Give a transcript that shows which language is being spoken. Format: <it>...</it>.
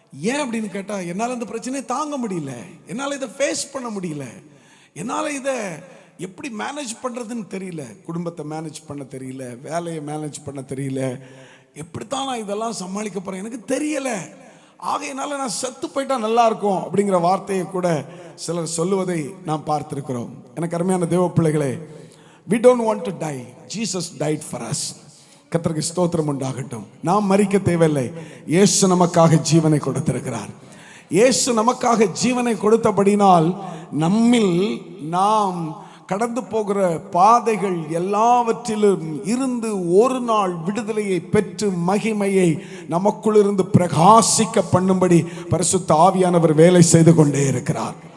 <ta>ஏன் அப்படின்னு கேட்டா, என்னால் இந்த பிரச்சனையை தாங்க முடியல, என்னால் இதை ஃபேஸ் பண்ண முடியல, என்னால் இதை எப்படி மேனேஜ் பண்ணுறதுன்னு தெரியல, குடும்பத்தை மேனேஜ் பண்ண தெரியல, வேலையை மேனேஜ் பண்ண தெரியல, எப்படித்தான் நான் இதெல்லாம் சமாளிக்க போகிறேன் எனக்கு தெரியலை, ஆகையினால நான் செத்து போயிட்டா நல்லா இருக்கும் அப்படிங்கிற வார்த்தையை கூட சிலர் சொல்லுவதை நாம் பார்த்திருக்கிறோம். எனக்கு அருமையான தேவ பிள்ளைகளே,</ta> <en>we don't want to die, Jesus died for us.</en> <ta>கர்த்தருக்கு ஸ்தோத்திரம் உண்டாகட்டும். நாம் மரிக்க தேவையில்லை, இயேசு நமக்காக ஜீவனை கொடுத்திருக்கிறார். இயேசு நமக்காக ஜீவனை கொடுத்தபடினால் நம்மில் நாம் கடந்து போகிற பாதைகள் எல்லாவற்றிலும் இருந்து ஒரு நாள் விடுதலையை பெற்று மகிமையை நமக்குள் இருந்து பிரகாசிக்க பண்ணும்படி பரிசுத்த ஆவியானவர் வேலை செய்து கொண்டே இருக்கிறார்.</ta>